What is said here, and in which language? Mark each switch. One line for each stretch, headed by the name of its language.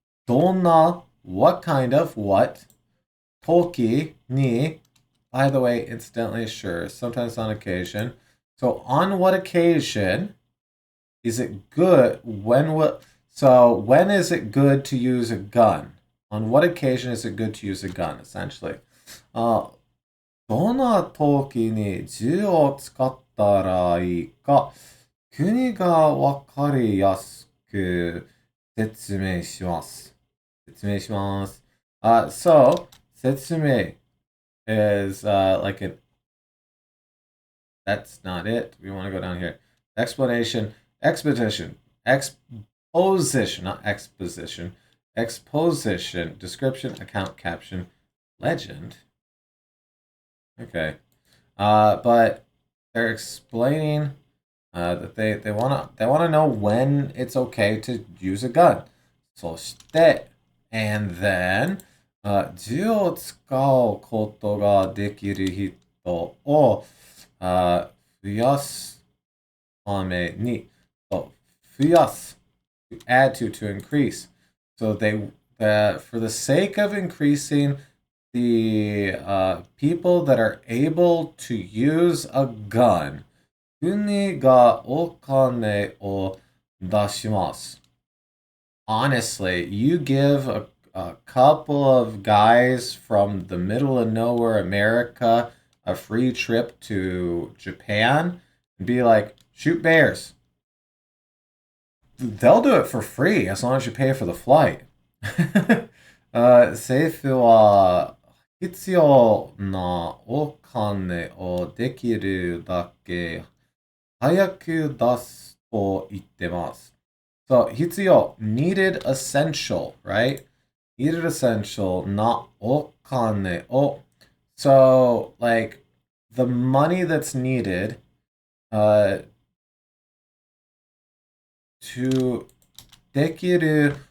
English: Donna, what kind of what? Toki ni, by the way, incidentally, sure, sometimes on occasion. So on what occasion is it good when is it good to use a gun? On what occasion is it good to use a gun, essentially?
Japanese: どんな時に銃を使ったらいいか、国がわかりやすく説明します。説明します。
English: So, 説明 is like an. That's not it. We want to go down here. Explanation, exposition, exposition, not exposition. Exposition, description, account, caption, legend. Okay. But they're explaining that they wanna know when it's okay to use a gun.
Japanese: そして
English: and then
Japanese: 銃を使うことができる人を増やすために
English: so
Japanese: 増やす
English: to add to increase. So they for the sake of increasing the people that are able to use a gun,
Japanese: 国がお金を出します.
English: Honestly, you give a couple of guys from the middle of nowhere America a free trip to Japan and be like, shoot bears. They'll do it for free as long as you pay for the flight.
Japanese: 政府は必要なお金をできるだけ早く出すと言ってます。
English: So, 必要, needed essential, right? Needed essential, not お金を. So, like, the money that's needed to できる.